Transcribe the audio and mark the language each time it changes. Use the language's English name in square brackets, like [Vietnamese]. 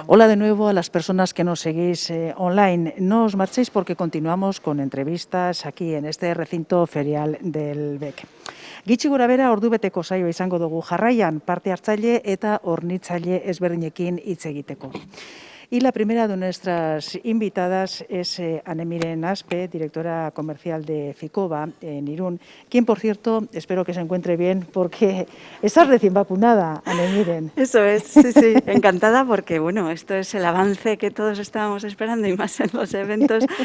[Spanish] Hola de nuevo a las personas que nos seguís online. No os marchéis porque continuamos con entrevistas aquí en este recinto ferial del BEC. [Basque] Gitxi gora bera ordubeteko saioa izango dugu jarraian parte hartzaile eta hornitzaile ezberdinekin hitz egiteko. [Spanish] Y la primera de nuestras invitadas es Anemiren Aspe, directora comercial de Ficoba en Irún, quien, por cierto, espero que se encuentre bien porque estás recién vacunada, Anemiren. Eso es, sí, encantada porque, bueno, esto es el avance que todos estábamos esperando y más en los eventos.